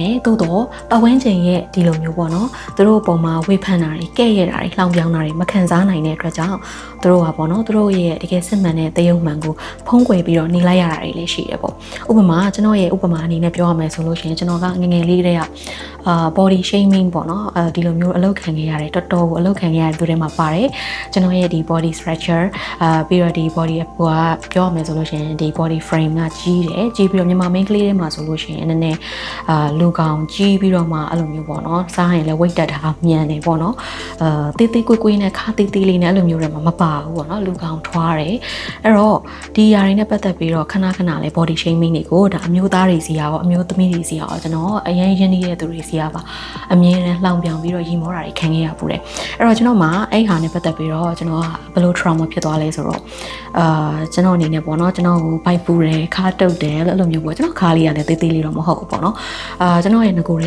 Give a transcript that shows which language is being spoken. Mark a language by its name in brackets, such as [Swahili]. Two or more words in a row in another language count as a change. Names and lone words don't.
[Burmese] နဲ့သို့တော့ပတ်ဝန်းကျင်ရဲ့ဒီလိုမျိုးပေါ့နော်သူတို့ပုံမှာဝေဖန်တာတွေကဲ့ရဲ့တာတွေလှောင်ပြောင်းတာတွေမခံစားနိုင်တဲ့အတွက်ကြောင့်သူတို့ကပေါ့နော်သူတို့ရဲ့တကယ်စစ်မှန်တဲ့တယုံ မှန်ကိုဖုံးကွယ်ပြီးတော့နေလိုက်ရတာတွေလည်းရှိတယ်ပေါ့ဥပမာကျွန်တော်ရဲ့ဥပမာအနေနဲ့ပြောရမယ်ဆိုလို့ရှိရင်ကျွန်တော်ကငငယ်လေးတည်းက [English] body shaming [Burmese] ပေါ့နော်ဒီလိုမျိုးအလုပ်ခံခဲ့ရတယ်တော်တော်ကိုအလုပ်ခံခဲ့ရတဲ့သူတွေမှာပါတယ်ကျွန်တော်ရဲ့ဒီ [English] body structure [Burmese] ပြီးတော့ဒီ body ပြောရမယ်ဆိုလို့ရှိရင်ဒီ [English] body frame [Burmese] ကကြီးပြီးတော့မြန်မာ main ကလေးတွေမှာဆိုလို့ရှိရင်နည်းနည်းလူကောင်ကြီးပြီးတော့မှအဲ့လိုမျိုးပေါ့နော်စားရင်လည်း weight တက်တာမြန်နေပေါ့နော်တေးကွေးနဲ့ခါတေးလေးနဲ့အဲ့လိုမျိုးတွေမှာမပါဘူးပေါ့နော်လူကောင်ထွားတယ်အဲ့တော့ဒီຢာတွေနဲ့ပတ်သက်ပြီးတော့ခဏလေး [English] body shaming [Burmese] တွေကိုဒါအမျိုးသားတွေ စီရောအမျိုးသမီးတွေစီရောကျွန်တော်အရင်ရင်းနှီးတဲ့သူတွေစီရောပါအမြင်နဲ့လှောင်ပြောင်ပြီးတော့ရီမောတာတွေခံခဲ့ရပူတယ်အဲ့တော့ကျွန်တော်မှအဲ့ဟာနဲ့ပတ်သက်ပြီးတော့ကျွန်တော်ကဘယ်လို trauma ဖြစ်သွားလဲဆိုတော့ကျွန်တော်အနေနဲ့ပေါ့နော်ကျွန်တော်ကိုဘိုက်ပူတယ်ခါတုတ်တယ်လို့အဲ့လိုမျိုးပေါ့ကျွန်တော်ခါလေးကလည်းတေးလေးတော့မဟုတ်ဘူးပေါ့နော်ကျွန်တော်ရဲ့ငကိုတွေက